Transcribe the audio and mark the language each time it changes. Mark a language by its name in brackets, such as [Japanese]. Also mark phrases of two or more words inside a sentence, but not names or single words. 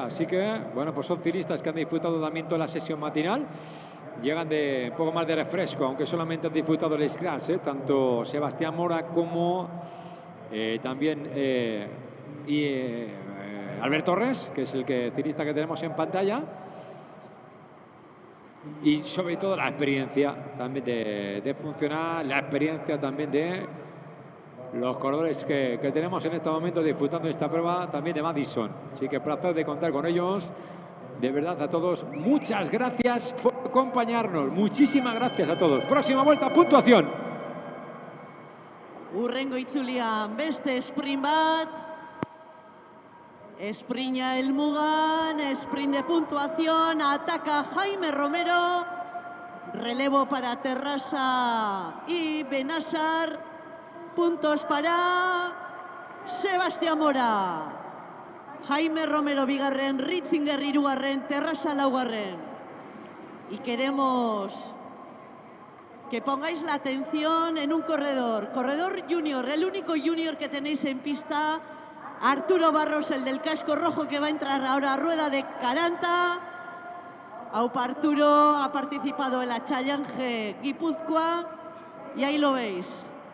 [Spanish] Así que, bueno, pues son ciclistas que han disputado también toda la sesión matinal, llegan de un poco más de refresco, aunque solamente han disputado el scratch, tanto Sebastián Mora como también Albert Torres, que es el ciclista que tenemos en pantalla, y sobre todo la experiencia también de funcionar, la experiencia también de los corredores que tenemos en este momento disputando esta prueba también de Madison. Así que placer de contar con ellos. De verdad a todos, muchas gracias por acompañarnos. Muchísimas gracias a todos. Próxima vuelta, puntuación. [Basque] Urrengo itzulian beste sprint bat. Sprinta helmugan, [Spanish] sprint de puntuación, ataca Jaime Romero, relevo para Terrassa y Bennàsser, puntos para Sebastián Mora. [Basque] Jaime Romero bigarren, Ritzinger hirugarren, Terrassa laugarren. [Spanish] Y queremos que pongáis la atención en un corredor junior, el único junior que tenéis en pista. Arturo Barros, el del casco rojo, que va a entrar ahora a rueda de Caranta. Aupa Arturo ha participado en la Challenge Guipúzcoa y ahí lo veis.